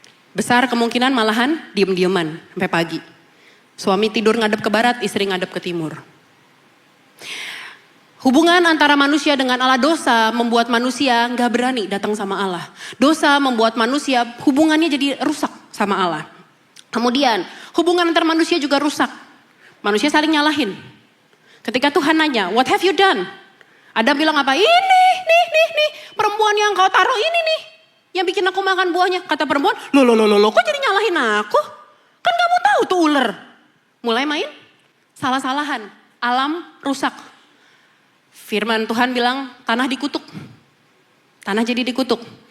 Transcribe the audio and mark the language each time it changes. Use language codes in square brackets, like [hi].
[id] Besar kemungkinan malahan diem-dieman sampai pagi. Suami tidur ngadep ke barat, istri ngadep ke timur. Hubungan antara manusia dengan Allah, dosa membuat manusia gak berani datang sama Allah. Dosa membuat manusia hubungannya jadi rusak sama Allah. Kemudian hubungan antar manusia juga rusak. Manusia saling nyalahin. Ketika Tuhan nanya, [en] what have you done? [id] Adam bilang apa? Ini, nih, perempuan yang kau taruh ini nih. Yang bikin aku makan buahnya. Kata perempuan, loh, kok jadi nyalahin aku? Kan kamu tahu tuh ular. Mulai main salah-salahan. Alam rusak. Firman Tuhan bilang tanah dikutuk. Tanah jadi dikutuk.